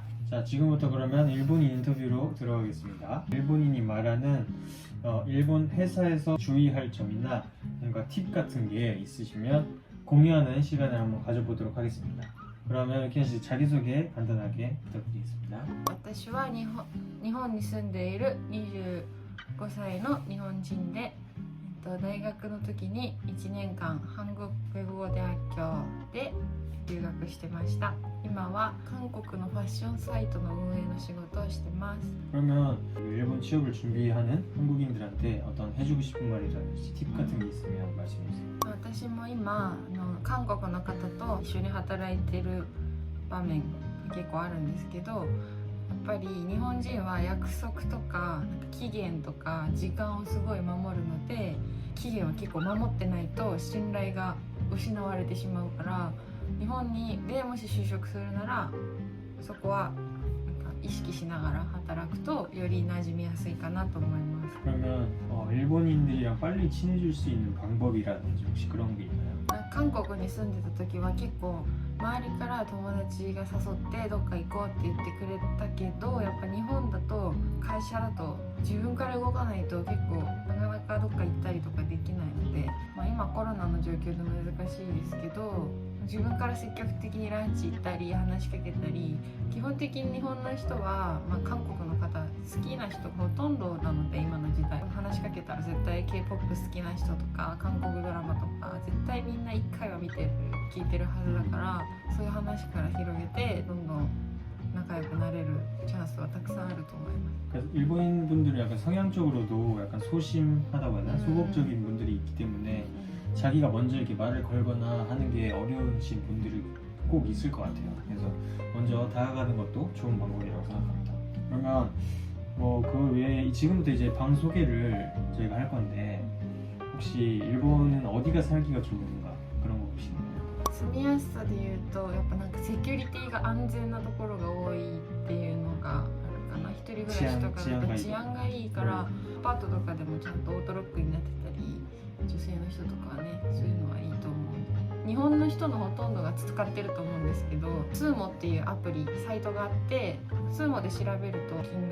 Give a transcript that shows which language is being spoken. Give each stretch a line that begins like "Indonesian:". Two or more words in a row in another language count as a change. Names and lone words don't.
Korean: 자, 지금부터 그러면 일본인 인터뷰로 들어가겠습니다. 일본인이 말하는 일본 회사에서 주의할 점이나 뭔가 팁 같은 게 있으시면 공유하는 시간을 한번 가져보도록 하겠습니다. 그러면 켄 씨 자기소개 간단하게 부탁드리겠습니다.
Japanese: 私は日本に住んでいる25歳の日本人で、大学の時に1年間韓国語대학교で留学してました。今は韓国のファッションサイトの運営の仕事をしてます。
Korean: 그러면 일본 취업을 준비하는 한국인들한테 어떤 해주고 싶은 말이라든지 팁 같은 게 있으면 말씀해 주세요.
Japanese: 私も今韓国の方と一緒に働いてる場面が結構あるんですけど、やっぱり日本人は約束とか期限とか時間をすごい守るので、期限を結構守ってないと信頼が失われてしまうから、日本でもし就職するならそこは意識しながら働くとより馴染みやすいかなと思います。
Korean: 그러면 일본인들이랑 빨리 친해질 수 있는 방법이라든지 혹시 그런 게 있나요?
Japanese: 韓国に住んでた時は結構周りから友達が誘ってどっか行こうって言ってくれたけど、やっぱ日本だと会社だと自分から動かないと結構なかなかどっか行ったりとかできないので、今コロナの状況で難しいですけど、自分から積極的にランチ行ったり話しかけたり、基本的に日本の人は、韓国の方好きな人がほとんどなので、今の時代話しかけたら絶対 K-POP 好きな人とか韓国ドラマとか絶対みんな1回は見てる聞いてるはずだから、そういう話から広げてどんどん仲良くなれるチャンスはたくさんあると思います。
Korean: 그러니까 일본인 분들은 약간 성향적으로도 약간 소심하다고 해야 되나? 소극적인 분들이 있기 때문에 자기가 먼저 이렇게 말을 걸거나 하는 게 어려우신 분들이 꼭 있을 것 같아요. 그래서 먼저 다가가는 것도 좋은 방법이라고 생각합니다. 그러면 뭐 그 외에 지금부터 이제 방 소개를 저희가 할 건데 혹시 일본은 어디가 살기가 좋은가 그런 거 혹시 있나요?
Japanese: 住みやすさで言うと、やっぱなんかセキュリティが安全なところが多いっていうのがあるかな。一人暮らしとかだと治安がいいから、アパートとかでもちゃんとオートロックになってたり、女性の人とかはね、そういうのはいいと思う。日本の人のほとんどが使ってると思うんですけど、SUUMOっていうアプリサイトがあって、SUUMOで調べると金